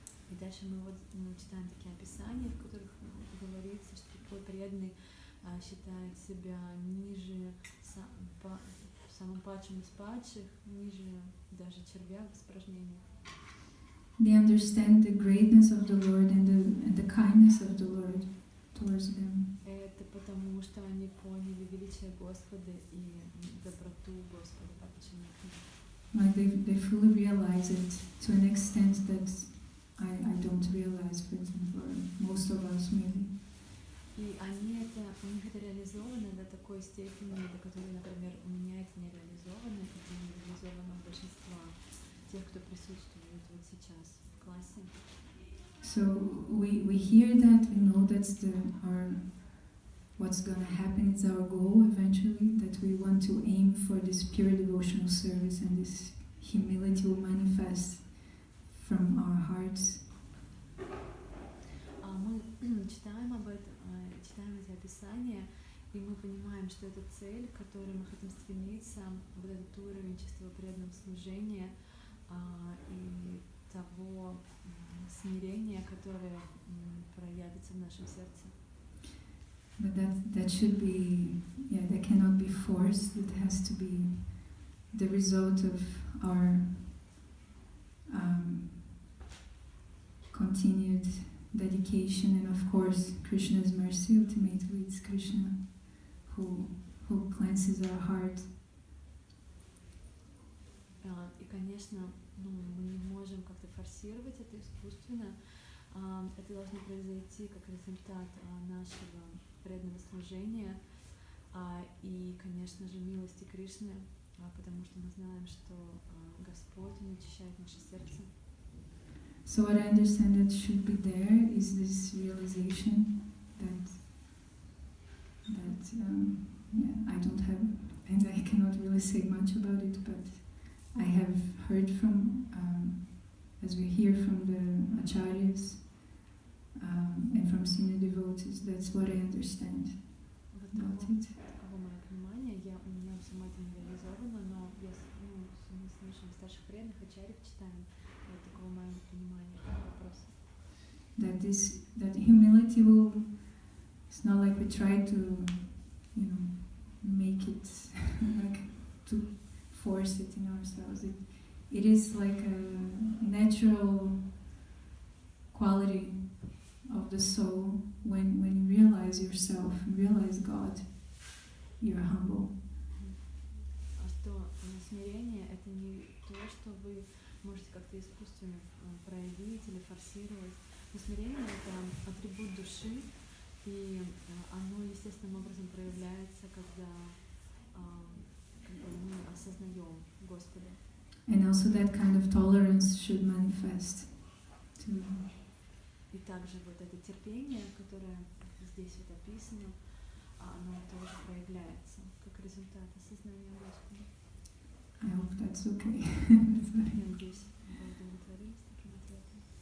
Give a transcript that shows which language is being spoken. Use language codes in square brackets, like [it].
[ru] И дальше мы вот читаем такие описания, в которых говорится, что такой преданный считает себя ниже, самым падшим из падших, ниже даже червя в испражнении. [en] They understand the greatness of the Lord and the kindness of the Lord towards them. [ru] Это потому, что они поняли величие Господа и доброту Господа по отношению к ним. [en] Like they fully realize it to an extent that I don't realize, for example, or most of us maybe. [ru] И у них это реализовано до такой степени, до которой, например, у меня это не реализовано, это не реализовано у большинства тех, кто присутствует вот сейчас в классе. [en] So we hear that, we know that's what's gonna happen, it's our goal eventually, that we want to aim for this pure devotional service, and this humility will manifest from our hearts. [ru] Мы читаем об этом, читаем эти описания, И мы понимаем, что эта цель, к которой мы хотим стремиться, вот этот уровень чистого преданного служения и того смирения, которое проявится в нашем сердце. [en] But that should be, that cannot be forced. It has to be the result of our continued dedication, and of course Krishna's mercy. Ultimately it's Krishna who cleanses our heart. [ru] И, конечно, мы не можем как-то форсировать это искусственно. Это должно произойти как результат нашего преданного служения и, конечно же, милости Кришны, потому что мы знаем, что Господь очищает наше сердце. [en] So what I understand that should be there is this realization that I don't have, and I cannot really say much about it, but I have heard from, as we hear from the acharyas and from senior devotees, that's what I understand about it. [ru] Таково мое понимание, у меня сама это не реализовано, но мы слышим старших преданных, ачарьев читаем, таково мое понимание вопроса. [en] That humility will, it's not like we try to, make it, like to force it in ourselves. It is like a natural quality of the soul. When you realize yourself, realize God, you're humble. [ru] Что смирение — это не то, что вы можете как-то искусственно проявить или форсировать. Но смирение — это атрибут души, и оно естественным образом проявляется, когда мы осознаем Господа. [en] And also that kind of tolerance should manifest too. [ru] И также вот это терпение, которое здесь вот описано, оно тоже проявляется как результат осознания Господа. [en] I hope that's okay. [ru] Я надеюсь, вы удовлетворились таким ответом.